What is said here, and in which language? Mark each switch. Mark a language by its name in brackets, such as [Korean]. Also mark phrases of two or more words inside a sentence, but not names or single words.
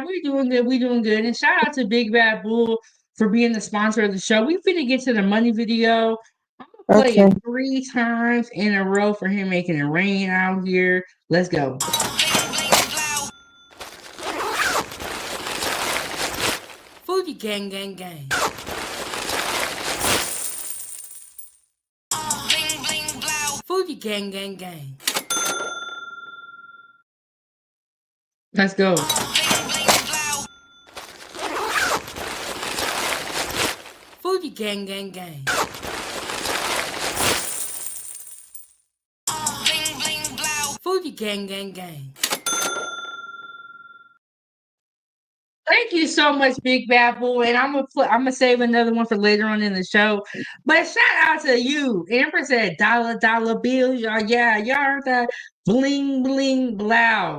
[English] We doing good, we doing good. And shout out to Big Bad Bull for being the sponsor of the show. We finna get to the money video. I'm gonna play Okay. it 3 times in a row for him making it rain out here. Let's go. Foodie gang gang gang. Foodie gang gang gang. Let's go. Foodie gang gang gang. Foodie gang gang gang. Thank you so much, Big Bad Boy. And I'm gonna save another one for later on in the show. But shout out to you. Amber said dollar bills. Y'all, yeah, y'all heard that bling bling blow.